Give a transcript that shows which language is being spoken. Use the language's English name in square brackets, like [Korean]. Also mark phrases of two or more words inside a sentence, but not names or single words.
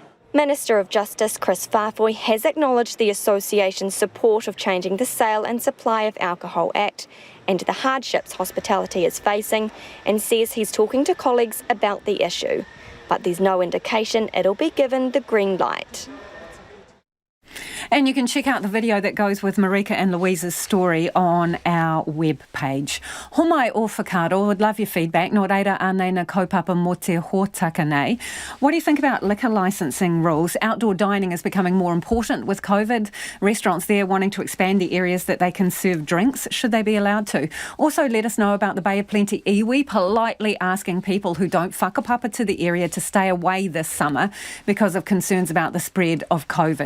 [English] Minister of Justice Chris Whānau has acknowledged the association's support of changing the Sale and Supply of Alcohol Act and the hardships hospitality is facing, and says he's talking to colleagues about the issue. But there's no indication it'll be given the green light. And you can check out the video that goes with Marika and Louise's story on our webpage. [Māori] Homai o whakaaro, [English] would love your feedback. [Māori] Nō reira ānei na kaupapa mō te hōtaka nei. [English] What do you think about liquor licensing rules? Outdoor dining is becoming more important with COVID. Restaurants there wanting to expand the areas that they can serve drinks. Should they be allowed to? Also, let us know about the Bay of Plenty iwi, politely asking people who don't whakapapa to the area to stay away this summer because of concerns about the spread of COVID.